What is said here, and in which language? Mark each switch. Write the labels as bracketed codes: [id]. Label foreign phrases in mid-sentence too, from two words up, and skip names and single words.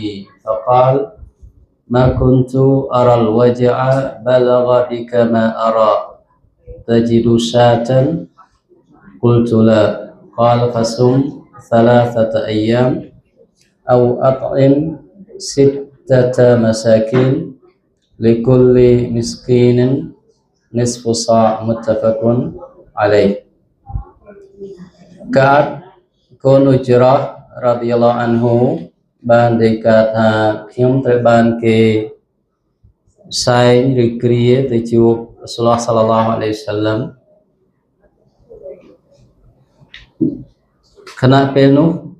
[ar] فقال ما كنت أرى الوجع بلغ بك ما أرى تجد شاة قلت لا قال فصم 3 أيام أو أطعم 6 مساكين لكل مسكين نصف صاع متفق عليه [km] Ka'ab កូនឧជរ៉ះ [ar] رضي الله عنه [km] បានរាយការណ៍ថាខ្ញុំត្រូវបានគេសែងឬគ្រាទៅជួប [ar] رسول الله صلى الله عليه وسلم [km] ខណៈពេលនោះ